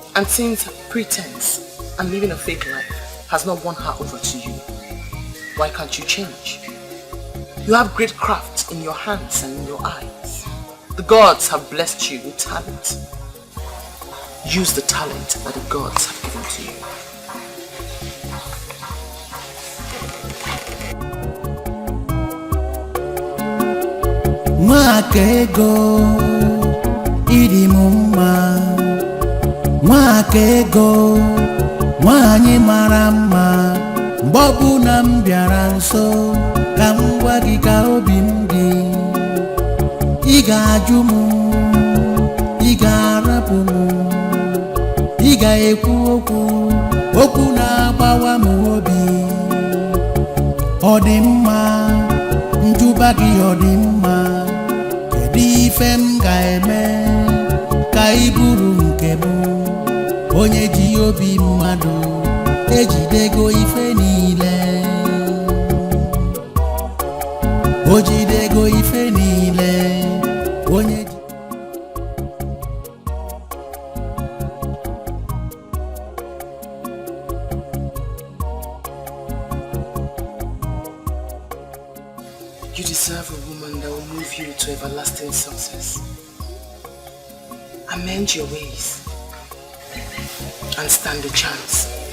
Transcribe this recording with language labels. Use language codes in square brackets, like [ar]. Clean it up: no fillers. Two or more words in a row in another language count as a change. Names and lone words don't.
[en] And since pretense and living a fake life has not won her over to you, why can't you change? You have great craft in your hands and in your eyes. The gods have blessed you with talent. Use the talent that the gods have given to you. [ig] Mwakego idimumma, Mwakego nwanyi mara mma, mgbe ọbụla m bịara nso ka m gwa gị ka obi m dị. Ị ga-ajụ m, ị ga-arapụ m, ị ga-ekwu okwu na-agbawa m obi. Ọ dị mma, njụba gị ọ dị mma. Ife m ga-eme ka ị bụrụ nke m, onye ji obi mmadụ ejidego ife niile, o jidego ife niile, onye ji. [en] You deserve a woman that will move you to everlasting success. Amend your ways and stand a chance.